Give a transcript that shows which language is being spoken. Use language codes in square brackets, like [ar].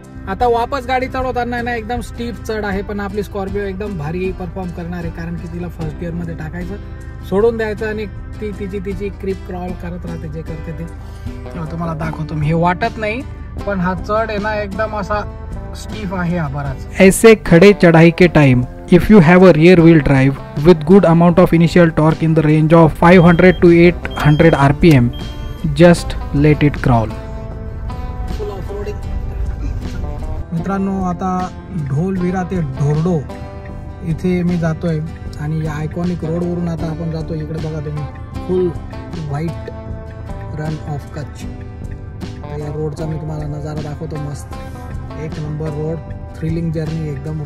[mr] आता वापस गाडी चढवताना ना एकदम स्टीप चढ आहे, पण आपली स्कॉर्पिओ एकदम भारी परफॉर्म करणार आहे, कारण की तिला फर्स्ट गिअरमध्ये टाकायचं, सोडून द्यायचं आणि ती तिची क्रिप क्रॉल करत राहते जे करते ते. तुम्हाला दाखवतो मी. हे वाटत नाही पण हा चढ आहे ना एकदम असा स्टीफ आहे हा बराच. [hi] ऐसे खड़े चढ़ाई के time [en] if you have a rear wheel drive with good amount of initial torque in the range of 500 to 800 rpm, just let it crawl. [mr] मित्रांनो, आता ढोलवीरा ते ढोरडो इथे मी जातोय आणि या आयकॉनिक रोडवरून आता आपण जातोय. इकडे बघा तुम्ही, फुल व्हाईट रन ऑफ कच्छ. या रोडचा मी तुम्हाला नजारा दाखवतो. मस्त एक नंबर रोड, थ्रिलिंग जर्नी एकदम.